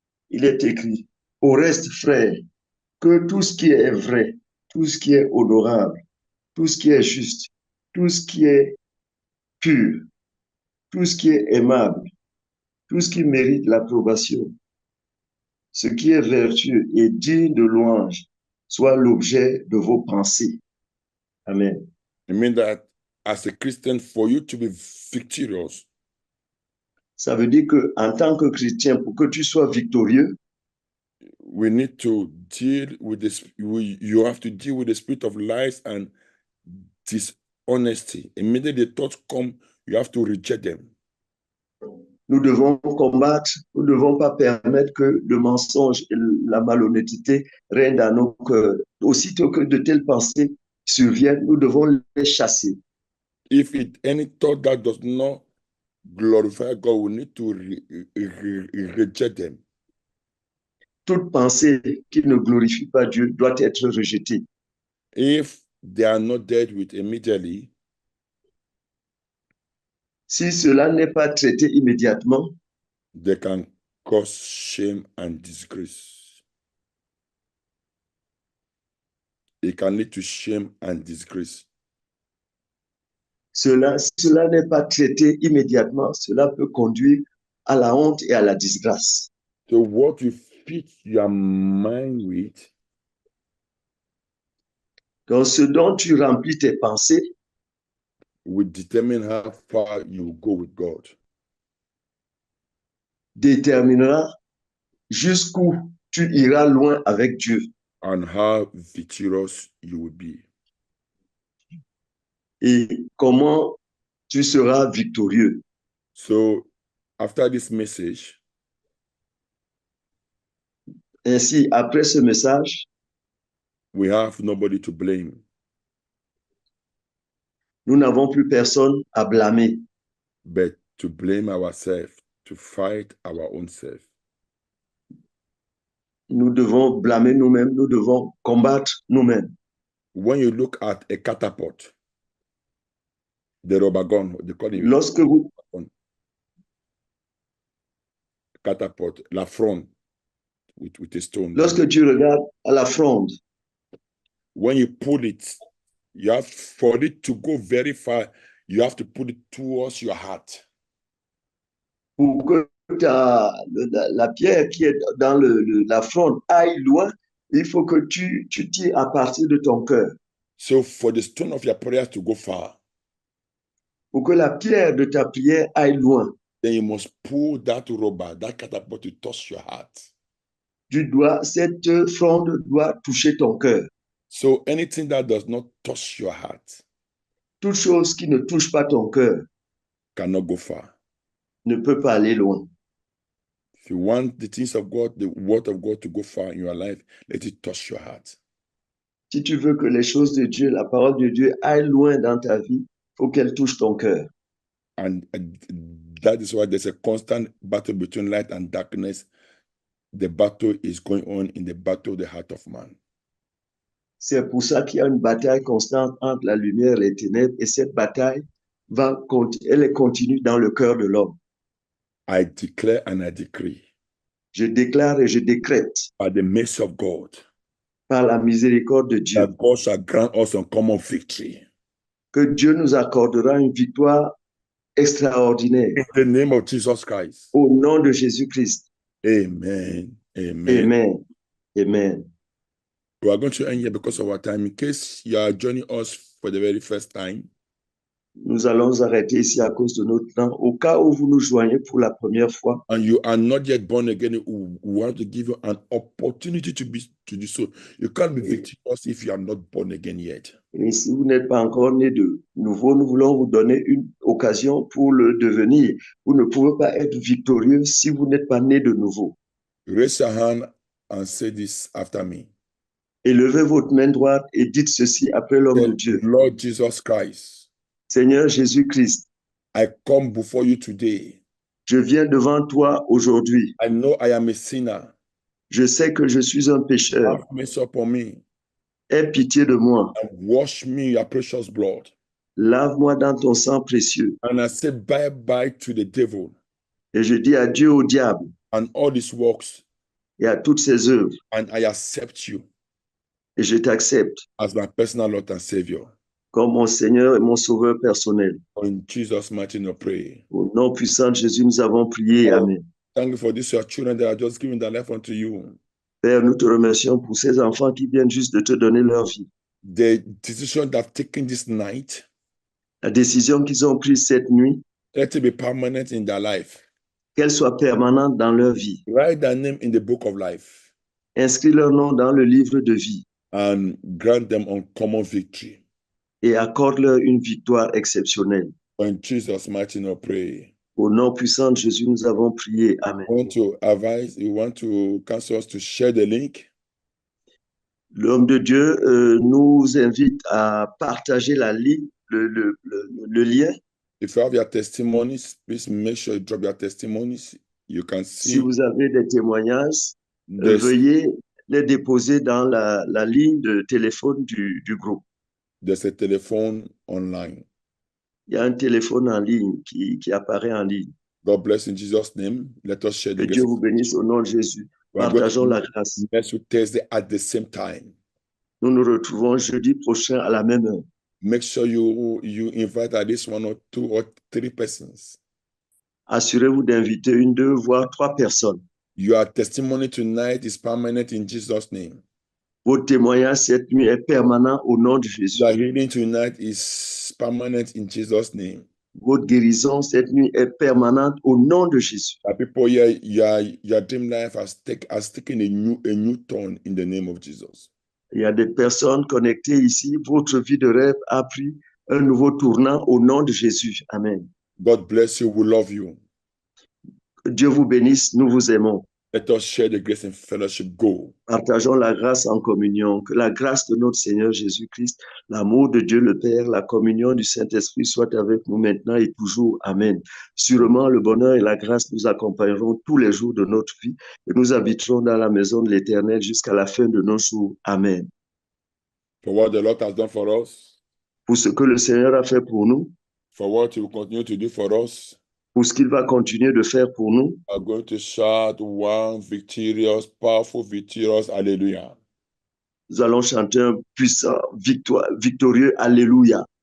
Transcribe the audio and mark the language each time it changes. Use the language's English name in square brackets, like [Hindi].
[French] Il est écrit, au reste, frères, que tout ce qui est vrai, tout ce qui est honorable, tout ce qui est juste, tout ce qui est pur, tout ce qui est aimable, tout ce qui mérite l'approbation, ce qui est vertueux et digne de louange, soit l'objet de vos pensées. Amen. [English] I mean that as a Christian, for you to be victorious, [French] ça veut dire que en tant que chrétien, pour que tu sois victorieux, [English] we need to deal with this. You have to deal with the spirit of lies and dishonesty. Immediately the thoughts come, you have to reject them. [French] Nous devons combattre, nous ne devons pas permettre que le mensonge et la malhonnêteté règnent dans nos cœurs. Aussitôt que de telles pensées surviennent, nous devons les chasser. [English] If any thought that does not glorify God, we need to reject them. [French] Toute pensée qui ne glorifie pas Dieu doit être rejetée. [English] If they are not dealt with immediately, [French] si cela n'est pas traité immédiatement, [English] they can cause shame and disgrace. It can lead to shame and disgrace. [French] si cela n'est pas traité immédiatement, cela peut conduire à la honte et à la disgrâce. [English] So what you feed your mind with, [French] Donc, ce dont tu remplis tes pensées [English] will determine how far you go with God. [French] déterminera jusqu'où tu iras loin avec Dieu [English] And how victorious you will be. [French] et comment tu seras victorieux. [English] So after this message, [French] Ainsi, après ce message, [English] we have nobody to blame. [French] nous n'avons plus personne à blâmer, [English] But to blame ourselves, to fight our own self. [French] nous devons blâmer nous-mêmes, nous devons combattre nous-mêmes. [English] When you look at a catapult, the rubber gun, they call it [French] Lorsque vous, [English] catapult, la fronde with a stone. [French] lorsque tu regardes à la fronde, [English] When you pull it, you have, for it to go very far, you have to put it towards your heart. [French] pour que la pierre qui est dans la fronde aille loin, il faut que tu tires à partir de ton cœur. [English] So for the stone of your prayers to go far, [French] Pour que la pierre de ta prière aille loin, [English] then you must pull that rubber, that catapult to touch your heart. [French] cette fronde doit toucher ton cœur. [English] So anything that does not touch your heart [French] Toute chose qui ne touche pas ton cœur [English] cannot go far. [French] ne peut pas aller loin. [English] If you want the things of God, the word of God to go far in your life, let it touch your heart. [French] Si tu veux que les choses de Dieu, la parole de Dieu aille loin dans ta vie, il faut qu'elle touche ton cœur. [English] And that is why there's a constant battle between light and darkness. The battle is going on in the battle of the heart of man. [French] C'est pour ça qu'il y a une bataille constante entre la lumière et les ténèbres, et cette bataille elle est continue dans le cœur de l'homme. [English] I declare and I decree, [French] Je déclare et je décrète, [English] by the mercy of God, [French] par la miséricorde de Dieu, [English] that God shall grant us uncommon victory. [French] que Dieu nous accordera une victoire extraordinaire. [English] In the name of Jesus Christ. [French] Au nom de Jésus-Christ. Amen. Amen. Amen. Amen. [English] We are going to end here because of our time. In case you are joining us for the very first time, [French] nous allons arrêter ici à cause de notre temps. Au cas où vous nous joignez pour la première fois, [English] and you are not yet born again, we want to give you an opportunity to do so. You can't be victorious if you are not born again yet. [French] Et si vous n'êtes pas encore né de nouveau, nous voulons vous donner une occasion pour le devenir. Vous ne pouvez pas être victorieux si vous n'êtes pas né de nouveau. [English] Raise your hand and say this after me. [French] Élevez votre main droite et dites ceci après l'homme de Dieu. [English] Lord Jesus Christ, [French] Seigneur Jésus-Christ, [English] I come before you today. [French] je viens devant toi aujourd'hui. [English] I know I am a sinner. [French] Je sais que je suis un pécheur. [English] Have mercy upon me. [French] Aie pitié de moi. [English] And wash me in your precious blood. [French] Lave-moi dans ton sang précieux. [English] And I say bye-bye to the devil. [French] Et je dis adieu au diable. [English] And all his works. [French] Et à toutes ses œuvres. [English] And I accept you. [French] Et je t'accepte. [English] As my personal Lord and Savior. [French] Comme mon Seigneur et mon Sauveur personnel. [English] In Jesus' mighty name, pray. [French] Au nom puissant de Jésus, nous avons prié. Amen. [English] Thank you for this, your children that are just giving their life unto you. [French] Père, nous te remercions pour ces enfants qui viennent juste de te donner leur vie. [English] The decision they've taken this night, [French] La décision qu'ils ont prise cette nuit, [English] let it be permanent in their life. [French] qu'elle soit permanente dans leur vie. [English] Write their name in the book of life. [French] Inscris leur nom dans le livre de vie. [English] And grant them uncommon victory. [French] Et accorde-leur une victoire exceptionnelle. [English] In Jesus' mighty name, pray. [French] Au nom puissant de Jésus, nous avons prié. Amen. [English] You want to counsel us to share the link? [French] L'homme de Dieu nous invite à partager la ligne, le lien. [English] If you have your testimonies, please make sure you drop your testimonies. You can see. [French] Si vous avez des témoignages, veuillez les déposer dans la ligne de téléphone du groupe. de ce téléphone online. Il y a un téléphone en ligne qui apparaît en ligne. [English] God bless in Jesus' name. Let us share the [French] Que [English] grace. [French] Dieu vous bénisse au nom de Jésus. [English] We are going [French] Partageons [English] to [French] la grâce. [English] meet next Thursday at the same time. [French] Nous nous retrouvons jeudi prochain à la même heure. [English] Make sure you invite at least 1 or 2 or 3 persons. [French] Assurez-vous d'inviter 1, 2, voire 3 personnes. [English] Your testimony tonight is permanent in Jesus' name. [French] Votre témoignage cette nuit est permanent au nom de Jésus. [English] Your healing tonight is permanent in Jesus' name. [French] Votre guérison cette nuit est permanente au nom de Jésus. [English] People here, your dream life has taken a new turn in the name of Jesus. [French] Il y a des personnes connectées ici. Votre vie de rêve a pris un nouveau tournant au nom de Jésus. Amen. [English] God bless you. We love you. [French] Que Dieu vous bénisse. Nous vous aimons. [English] Let us share the grace and fellowship. Go. [French] Partageons la grâce en communion. Que la grâce de notre Seigneur Jésus-Christ, l'amour de Dieu le Père, la communion du Saint-Esprit soit avec nous maintenant et toujours. Amen. Sûrement, le bonheur et la grâce nous accompagneront tous les jours de notre vie et nous habiterons dans la maison de l'Éternel jusqu'à la fin de nos jours. Amen. [English] For what the Lord has done for us. [French] Pour ce que le Seigneur a fait pour nous. [English] For what He will continue to do for us. [French] Pour ce qu'il va continuer de faire pour nous. [English] We are going to shout one victorious, powerful, victorious, hallelujah. [French] Nous allons chanter un puissant, victorieux, alléluia.